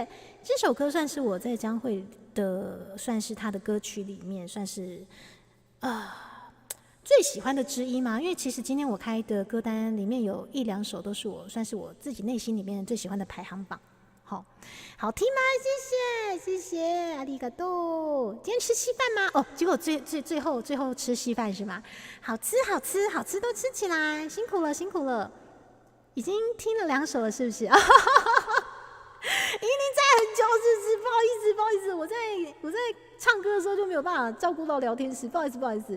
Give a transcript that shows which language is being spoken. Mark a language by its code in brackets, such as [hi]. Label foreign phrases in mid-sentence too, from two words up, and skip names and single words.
[zh] 这首歌算是我在江蕙的，算是她的歌曲里面算是最喜欢的之一嘛，因为其实今天我开的歌单里面有1、2首都是算是我自己内心里面最喜欢的排行榜。好听吗？谢谢， [ja] ありがとう。 [zh] 今天吃稀饭吗？结果最后吃稀饭是吗？好吃，都吃起来，辛苦了。已经听了2首了，是不是？银铃在很久，是不好意思，我在唱歌的时候就没有办法照顾到聊天室，不好意思。